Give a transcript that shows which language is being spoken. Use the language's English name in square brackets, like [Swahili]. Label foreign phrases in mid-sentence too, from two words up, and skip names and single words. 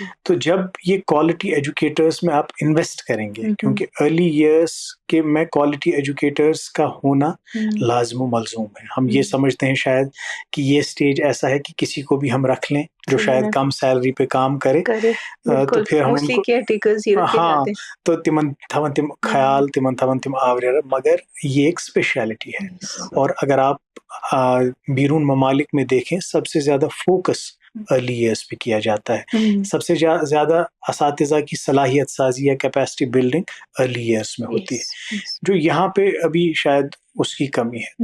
[Hindi] तो जब ये [English] quality educators [Hindi] में आप इन्वेस्ट करेंगे, क्योंकि [English] early years [Hindi] के में [English] quality educators [Hindi] का होना लाजम मलजूम है। हम ये समझते हैं शायद कि ये स्टेज ऐसा है कि किसी को भी हम रख लें जो शायद कम सैलरी पे काम करे, तो फिर हम उनको, हाँ, [Kashmiri] तो तिमन थवन तिम ख्याल तिमन थवन तिम आवरे, [Hindi] मगर ये एक स्पेशलिटी है। और अगर आप बैरून ममालिक में देखें, सबसे ज्यादा फोकस [English] early years [Hindi] पे किया जाता है। सबसे ज्यादा असातिज़ा की सलाहियत साजी या [English] capacity building early years [Hindi] में होती है, जो यहाँ पे अभी शायद उसकी कमी है।